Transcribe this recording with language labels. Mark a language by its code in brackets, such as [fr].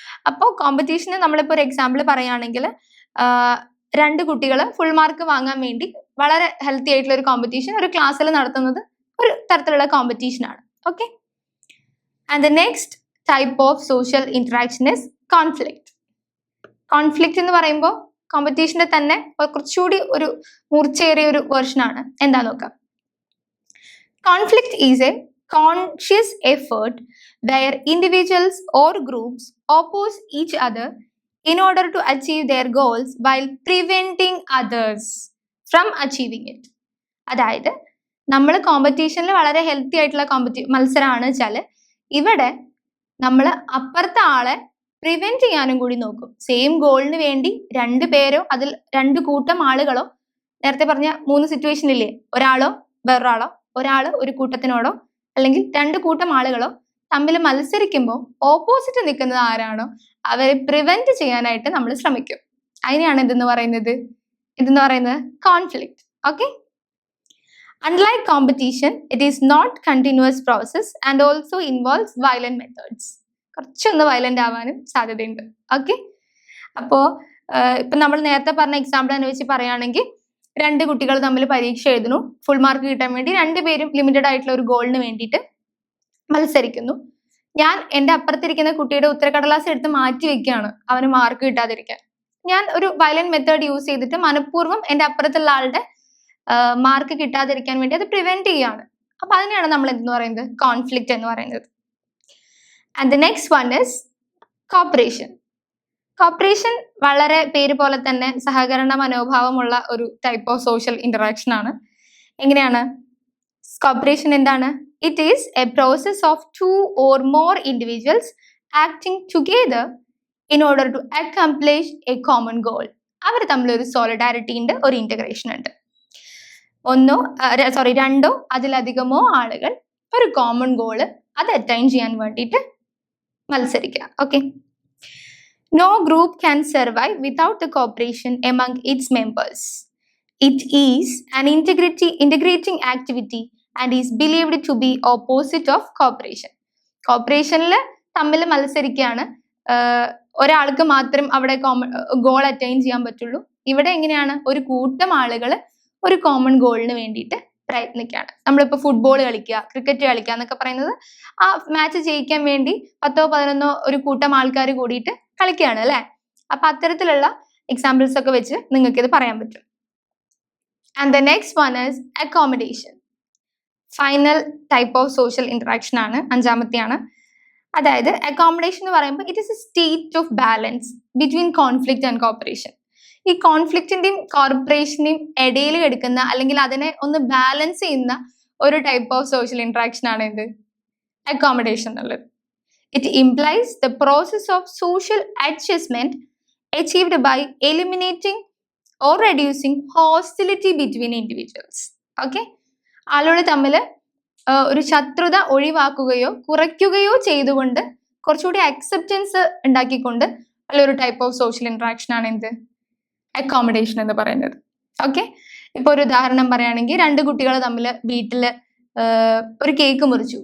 [ml] അപ്പോൾ കോമ്പറ്റീഷന് നമ്മളിപ്പോൾ ഒരു എക്സാമ്പിൾ പറയുകയാണെങ്കിൽ 2 കുട്ടികൾ ഫുൾ മാർക്ക് വാങ്ങാൻ വേണ്ടി വളരെ ഹെൽത്തി ആയിട്ടുള്ള ഒരു കോമ്പറ്റീഷൻ ഒരു ക്ലാസ്സിൽ നടത്തുന്നത് ഒരു തരത്തിലുള്ള കോമ്പറ്റീഷൻ ആണ്. [en] Okay, and the next type of social interaction is conflict. [ml] Conflict എന്ന് പറയുമ്പോൾ കോമ്പറ്റീഷന്റെ തന്നെ കുറച്ചുകൂടി ഒരു മൂർച്ചയേറിയ ഒരു വേർഷൻ ആണ്. എന്താ നോക്കാം. [en] Conflict is a conscious effort where individuals or groups oppose each other in order to achieve their goals while preventing others from achieving it. [ml] അതായത് നമ്മൾ കോമ്പറ്റീഷനിൽ വളരെ ഹെൽത്തി ആയിട്ടുള്ള മത്സരമാണ് വെച്ചാൽ ഇവിടെ നമ്മൾ അപ്പുറത്തെ ആളെ പ്രിവെന്റ് ചെയ്യാനും കൂടി നോക്കും. സെയിം ഗോളിന് വേണ്ടി 2 പേരോ അതിൽ 2 കൂട്ടം ആളുകളോ, നേരത്തെ പറഞ്ഞ 3 സിറ്റുവേഷൻ ഇല്ലേ, ഒരാളോ വേറൊരാളോ, ഒരാൾ ഒരു കൂട്ടത്തിനോടോ അല്ലെങ്കിൽ 2 കൂട്ടം ആളുകളോ തമ്മിൽ മത്സരിക്കുമ്പോൾ ഓപ്പോസിറ്റ് നിൽക്കുന്നത് ആരാണോ അവരെ പ്രിവെന്റ് ചെയ്യാനായിട്ട് നമ്മൾ ശ്രമിക്കും. അതിനെയാണ് ഇതെന്ന് പറയുന്നത് conflict. Okay. [en] Unlike competition, it is not continuous process and also involves violent methods. [ml] കുറച്ചൊന്ന് വയലന്റ് ആവാനും സാധ്യതയുണ്ട്. ഓക്കെ. അപ്പോ ഇപ്പൊ നമ്മൾ നേരത്തെ പറഞ്ഞ എക്സാമ്പിൾ തന്നെ വെച്ച് പറയുകയാണെങ്കിൽ 2 കുട്ടികൾ തമ്മിൽ പരീക്ഷ എഴുതുന്നു. ഫുൾ മാർക്ക് കിട്ടാൻ വേണ്ടി 2 പേരും ലിമിറ്റഡ് ആയിട്ടുള്ള ഒരു ഗോളിന് വേണ്ടിയിട്ട് മത്സരിക്കുന്നു. ഞാൻ എൻ്റെ അപ്പുറത്തിരിക്കുന്ന കുട്ടിയുടെ ഉത്തരക്കടലാസ് എടുത്ത് മാറ്റി വെക്കുകയാണ് അവന് മാർക്ക് കിട്ടാതിരിക്കാൻ. ഞാൻ ഒരു വയലന്റ് മെത്തേഡ് യൂസ് ചെയ്തിട്ട് മനഃപൂർവ്വം എൻ്റെ അപ്പുറത്തുള്ള ആളുടെ മാർക്ക് കിട്ടാതിരിക്കാൻ വേണ്ടി അത് പ്രിവെന്റ് ചെയ്യാണ്. അപ്പൊ അതിനെയാണ് നമ്മൾ എന്തെന്ന് പറയുന്നത് കോൺഫ്ലിക്റ്റ് എന്ന് പറയുന്നത്. [en] And the next one is cooperation. [ml] Corporation വളരെ പേര് പോലെ തന്നെ സഹകരണ മനോഭാവമുള്ള ഒരു ടൈപ്പ് ഓഫ് സോഷ്യൽ ഇന്ററാക്ഷൻ ആണ്. എങ്ങനെയാണ് കോപ്പറേഷൻ? എന്താണ്? [en] It is a process of 2 or more individuals acting together in order to accomplish a common goal. [ml] അവർ തമ്മിൽ ഒരു സോളിഡാരിറ്റി ഉണ്ട്, ഒരു ഇന്റഗ്രേഷൻ ഉണ്ട്. 2 അതിലധികമോ ആളുകൾ ഒരു കോമൺ ഗോള് അത് അറ്റൈൻ ചെയ്യാൻ വേണ്ടിയിട്ട് മത്സരിക്കുക. Okay. [en] No group can survive without the cooperation among its members. It is an integrating activity and is believed to be opposite of cooperation. [ml] കോപ്പറേഷനിൽ തമ്മിൽ മത്സരിക്കുകയാണ്, ഒരാൾക്ക് മാത്രം അവിടെ ഗോൾ അറ്റൈൻ ചെയ്യാൻ പറ്റുള്ളൂ. ഇവിടെ എങ്ങനെയാണ് ഒരു കൂട്ടം ആളുകൾ ഒരു കോമൺ ഗോളിന് വേണ്ടിയിട്ട് പ്രയത്നിക്കുകയാണ്. നമ്മളിപ്പോൾ ഫുട്ബോൾ കളിക്കുക, ക്രിക്കറ്റ് കളിക്കുക എന്നൊക്കെ പറയുന്നത് ആ മാച്ച് ജയിക്കാൻ വേണ്ടി 10-11 ഒരു കൂട്ടം ആൾക്കാർ കൂടിയിട്ട് കളിക്കുകയാണ് അല്ലെ. അപ്പൊ അത്തരത്തിലുള്ള എക്സാമ്പിൾസ് ഒക്കെ വെച്ച് നിങ്ങൾക്ക് ഇത് പറയാൻ പറ്റും. [en] And the next one is accommodation. [ml] Final type of social interaction ആണ്, 5ാമത്തെയാണ്. അതായത് അക്കോമഡേഷൻ എന്ന് പറയുമ്പോൾ [en] It is a state of balance between conflict and cooperation. [ml] ഈ കോൺഫ്ലിക്റ്റിന്റെയും കോർപ്പറേഷന്റെയും ഇടയിൽ കിടക്കുന്ന അല്ലെങ്കിൽ അതിനെ ഒന്ന് ബാലൻസ് ചെയ്യുന്ന ഒരു ടൈപ്പ് ഓഫ് സോഷ്യൽ ഇന്ററാക്ഷൻ ആണ് ഇത് അക്കോമഡേഷൻ എന്നുള്ളത്. [en] It implies the process of social adjustment achieved by eliminating or reducing hostility between individuals. Okay? [ml] ആളുകൾ തമ്മിൽ ഒരു ശത്രുത ഒഴിവാക്കുകയോ കുറയ്ക്കുകയോ ചെയ്തുകൊണ്ട് കുറച്ചുകൂടി അക്സെപ്റ്റൻസ് ഉണ്ടാക്കിക്കൊണ്ട് ഉള്ള ഒരു ടൈപ്പ് ഓഫ് സോഷ്യൽ ഇന്ററാക്ഷൻ ആണ് എന്ത് അക്കോമഡേഷൻ എന്ന് പറയുന്നത്. ഓക്കെ. ഇപ്പൊ ഒരു ഉദാഹരണം പറയുകയാണെങ്കിൽ 2 കുട്ടികൾ തമ്മിൽ വീട്ടില് ഒരു കേക്ക് മുറിച്ചു.